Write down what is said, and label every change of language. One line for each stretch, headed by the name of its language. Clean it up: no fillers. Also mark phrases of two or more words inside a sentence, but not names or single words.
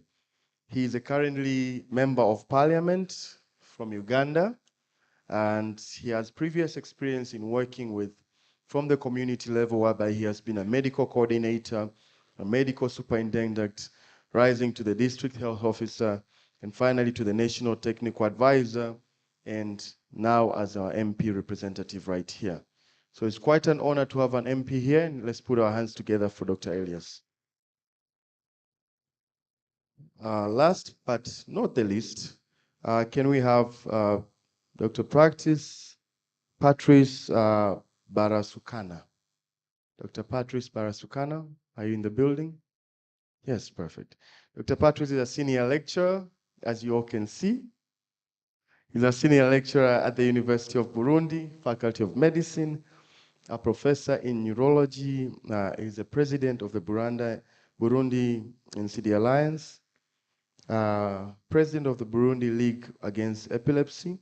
English: He is a currently Member of Parliament from Uganda, and he has previous experience in working with from the community level, whereby he has been a medical coordinator, a medical superintendent, rising to the district health officer, and finally to the national technical advisor, and now as our MP representative right here. So it's quite an honor to have an MP here, and let's put our hands together for Dr. Elias. Last but not the least, can we have Dr. Patrice Barasukana. Dr. Patrice Barasukana, are you in the building? Yes, perfect. Dr. Patrice is a senior lecturer, as you all can see. He's a senior lecturer at the University of Burundi, Faculty of Medicine, a professor in neurology. He's the president of the Burundi NCD Alliance, president of the Burundi League Against Epilepsy.